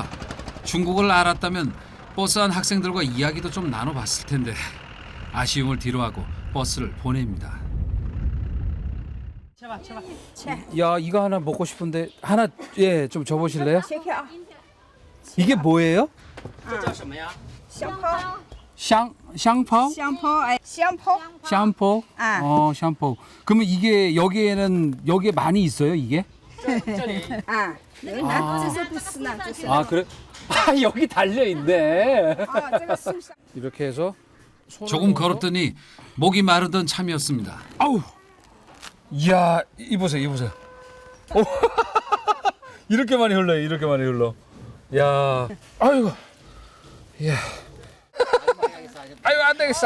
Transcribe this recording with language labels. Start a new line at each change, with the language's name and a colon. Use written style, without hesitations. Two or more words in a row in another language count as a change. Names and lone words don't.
Korean: 중국어를 알았다면 버스 안 학생들과 이야기도 좀 나눠봤을 텐데 아쉬움을 뒤로하고 버스를 보냅니다. 야, 이거 하나 먹고 싶은데 하나 좀 줘보실래요? 이게 뭐예요?
Chinese: 香泡，
Korean: 샹파오?
Chinese: 香泡，哎，香泡，
Korean: 샴포? 아. 샴포. 그러면 이게 여기에 많이 있어요, 이게?
Chinese: 啊，有呢，这是不是呢？这是，
Korean: 아, 그래? 아, 여기 달려 있네.
Chinese: 啊，这个树上。
Korean: 이렇게 해서 조금 걸었더니 목이 마르던 참이었습니다. 아우. 이야, 이보세요. 오. 이렇게 많이 흘러. 야. 아이고. 이야. 아유, 안 되겠어.